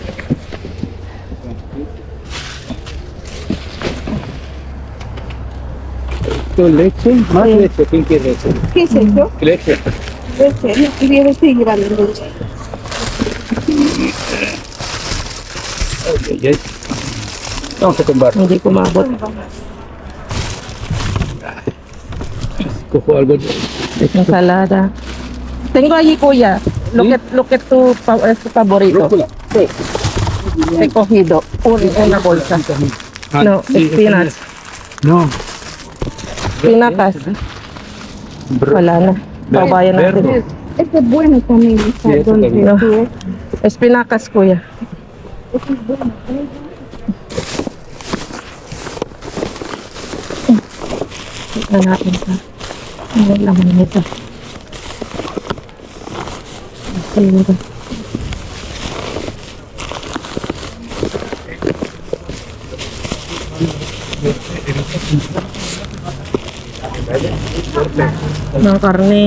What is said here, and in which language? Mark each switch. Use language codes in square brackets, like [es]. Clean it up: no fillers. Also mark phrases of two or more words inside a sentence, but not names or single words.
[es] Esto es leche, más leche. ¿Quién quiere leche? ¿Qué es eso? Leche. Leche. Y debe seguir a la leche. Ay, ay. Vamos a comprar. [tl] Hindi ko maabot. [es] Cojo algo. Ensalada. Tengo allí, [tl] kuya. [en] look at [es] tu favorito. Rúcula. Sí. He cogido una bolsa. Ah, No, sí, [en] spinach. [es] No. [tl] Pinacas. Wala na. Paubayan natin. [es] Este es bueno también. Está Sí, este dulce. también. No. Sí, Espinacas, kuya. este es bueno. [tl] Tignan natin sa ano laman nito. Siguro. Ng karne.